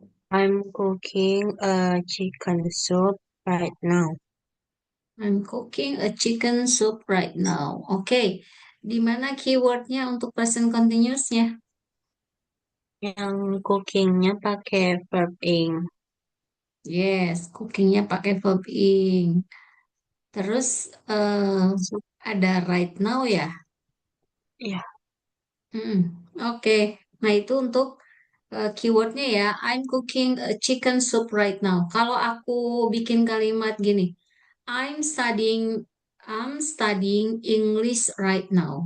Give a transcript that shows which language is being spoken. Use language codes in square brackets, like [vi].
[en] I'm cooking a chicken soup right now. I'm cooking a chicken soup right now. [id] Oke, di mana keywordnya untuk present continuous-nya? Yang cookingnya pakai verb ing. Yes, cookingnya pakai verb ing. Terus ada right now ya. Ya, Hmm, oke. Nah itu untuk keywordnya ya. [en] I'm cooking a chicken soup right now. [id] Kalau aku bikin kalimat gini, [en] I'm studying I'm studying English right now.